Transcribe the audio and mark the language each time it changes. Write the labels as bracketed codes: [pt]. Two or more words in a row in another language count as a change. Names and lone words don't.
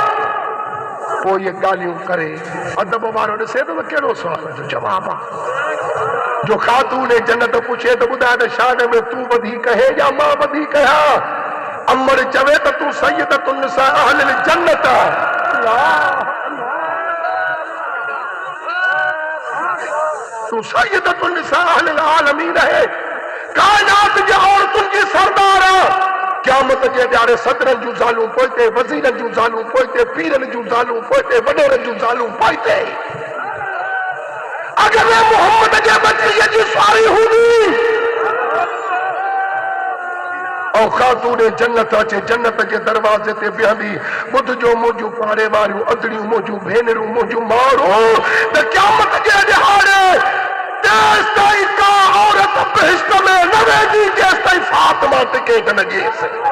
[sd] पोइ ये ॻाल्हियूं करे अदब वारो ॾिसे थो त कहिड़ो सुवाल जो जवाब आहे। जो खातून जन्नत पुछे त ॿुधाए त शान में तूं वधीक है या मां वधीक आहियां? अमर चवे त तूं [ar] سيدة نساء أهل الجنة. [sd] तूं [ar] سيدة نساء أهل العالمين [sd] है। कायनात जे औरतुनि जी सरदार आहे। क़यामत जे ॾियारे सदरनि जूं ज़ालूं पोइते वज़ीरनि जूं ज़ालूं पोइते पीरनि जूं ज़ालूं पोइते वॾेरनि जूं ज़ालूं पोइते। अगर मोहम्मद जे बचीअ जी सवारी हूंदी और खातून जन्नत अचे जन्नत जे दरवाज़े ते बीहंदी ॿुध जो मुंहिंजूं पाड़े वारियूं अदड़ियूं मुंहिंजूं भेनरूं मुंहिंजूं माण्हू त क़यामत जे ॾियारे तेस ताईं का औरत बहिश्त में न वेंदी जेस ताईं फातिमा टिकेट न ॾिएसि।